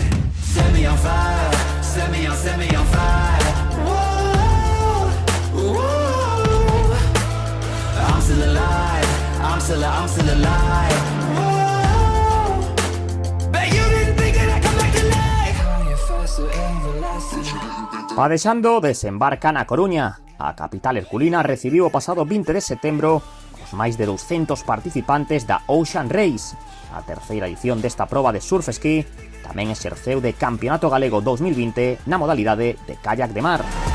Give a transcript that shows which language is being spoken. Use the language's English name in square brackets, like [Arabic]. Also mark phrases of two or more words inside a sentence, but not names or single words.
[English] Set me on fire, set me on fire. Whoa, whoa. I'm still alive, I'm still alive. Whoa. But you didn't think that I'd come back to life. How you faster, everlasting. [Galician] Padexando desembarcan a Coruña. A capital herculina recibiu o pasado 20 de setembro os máis de 200 participantes da Ocean Race. A terceira edición desta proba de surf ski tamén exerceu de Campeonato Galego 2020 na modalidade de kayak de mar.